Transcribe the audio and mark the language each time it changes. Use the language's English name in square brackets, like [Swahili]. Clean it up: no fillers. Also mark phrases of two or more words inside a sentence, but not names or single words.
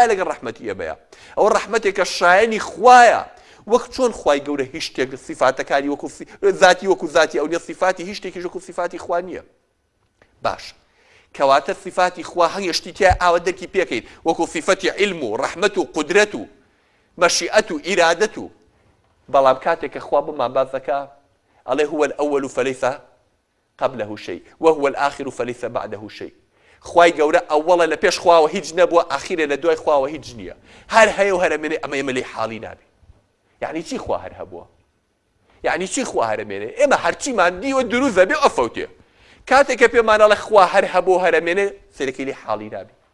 [Central Kurdish] لەگەڵ ڕەحمەتی ئێمەیە ئەو ڕەحمەتێکە شایەنی خوایە وەک چۆن خوای گەورە هیچ شتێک سیفاتەکانی وەکو ذاتی وەکو ذاتی ئەو نیە سیفاتی هیچ شتێکیش وەکو سیفاتی خوا نییە باش کەواتە سیفاتی خوا هەنگشتی تیا ئاوە دەرکی پێکەین وەکو سیفەتی علم و ڕەحمەت و قودرەت و مەشیئەت و ئیرادەت و بەڵام کاتێک کە خوا بمان باز دەکا ئەڵێ [Arabic] هو الأول فليس قبله شيء وهو الآخر فليس بعده شيء [Central Kurdish] خوای گەورە ئەوەڵە لە پێش خواوە هیچ نەبووە ئاخیرە لە دوای خواوە هیچ نییە هەر هەیە و هەرەمێنێ ئەمە ئێمە لێی حاڵی نابێ یعنی چی خوا هەر هەبووە یعنی چی خوا هەرەمێنێ ئێمە هەرچیمان دیوە دروست دەبێ ئەفەوتێ کاتێک کە پێمانەڵێ خوا هەر هەبوو هەرەمێنێ سەرەکەی لێ حاڵی نابێ